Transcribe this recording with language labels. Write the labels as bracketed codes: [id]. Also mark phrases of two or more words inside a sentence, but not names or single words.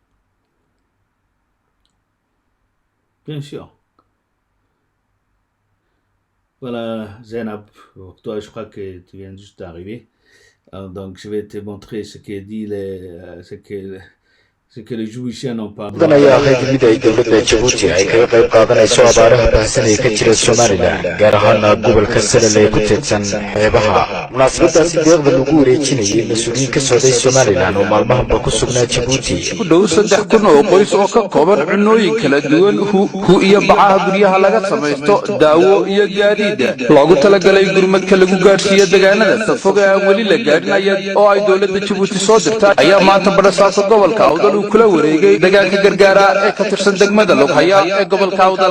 [fr] Bien sûr. Voilà, Zainab, toi je crois que tu viens juste d'arriver. Donc je vais te montrer ce que dit ce que les Djiboutiens n'ont pas. [so] ayaa qayb mid ay dowladda Djibouti ay kaga qayb qaadanayso abaaraha baahsan ee ka jira Somaliland gaar ahaan gobolka Salal ee ku teedsan xeebaha. Munaasabadaasi deeqda lagu wareejinayay mas'uuliyiin ka socday Somaliland oo maalmahanba ku sugnaa Djibouti. Ku dhow 3,000 oo qoys oo ka kooban cunooyin kala duwan hu iyo bacaha guryaha laga samaysto daawo iyo gaadiid loogu talagalay gurmadka lagu gaarsiiyo deegaanada safoga aan weli la gaadhin oo ay dowladda Djibouti soo dirtay ayaa maanta barasaasa gobolka Awdal kula wareegay deegaanka gargaara ee ka tirsan degmada Lughaya ee gobolka Awdal.